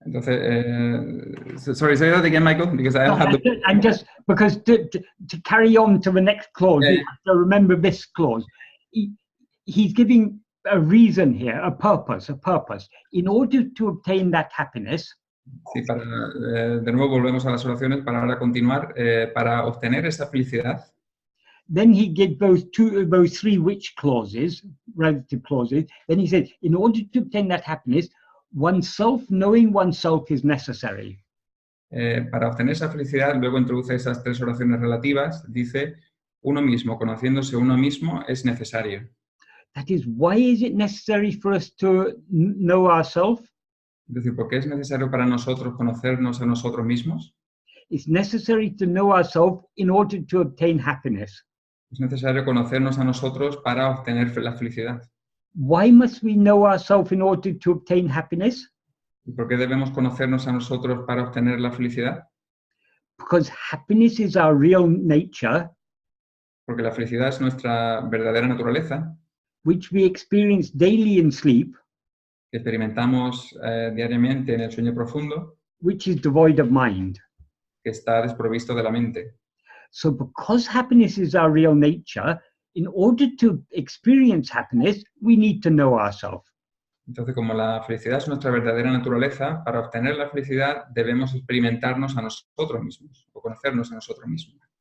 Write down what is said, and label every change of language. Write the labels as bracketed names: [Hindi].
[English] Entonces, sorry, say that again, Michael, because I have to... And just because to carry on to the next clause, you have to remember this clause. He's giving a reason here, a purpose. In order to obtain that happiness. [Spanish] Sí, de nuevo volvemos a las oraciones para ahora continuar. Para obtener esa felicidad. [English] Then he gives those three which clauses, relative clauses. Then he said, in order to obtain that happiness, knowing oneself is necessary. [Spanish] Para obtener esa felicidad, luego introduce esas tres oraciones relativas. Dice, uno mismo, conociéndose uno mismo, es necesario. [English] That is, why is it necessary for us to know ourselves? [Spanish] Es decir, ¿por qué es necesario para nosotros conocernos a nosotros mismos? [English] It's necessary to know ourselves in order to obtain happiness. [Spanish] Es necesario conocernos a nosotros para obtener la felicidad. [English] Why must we know ourselves in order to obtain happiness? [Spanish] ¿Y por qué debemos conocernos a nosotros para obtener la felicidad? [English] Because happiness is our real nature. [Spanish] Porque la felicidad es nuestra verdadera naturaleza. [English] Which we experience daily in sleep. [Spanish] que experimentamos diariamente en el sueño profundo, [English] which is devoid of mind. [Spanish] que está desprovisto de la mente. [English] So because happiness is our real nature, in order to experience happiness, we need to know ourselves. [Spanish] Entonces, como la felicidad es nuestra verdadera naturaleza, para obtener la felicidad debemos experimentarnos a nosotros mismos o conocernos a nosotros mismos.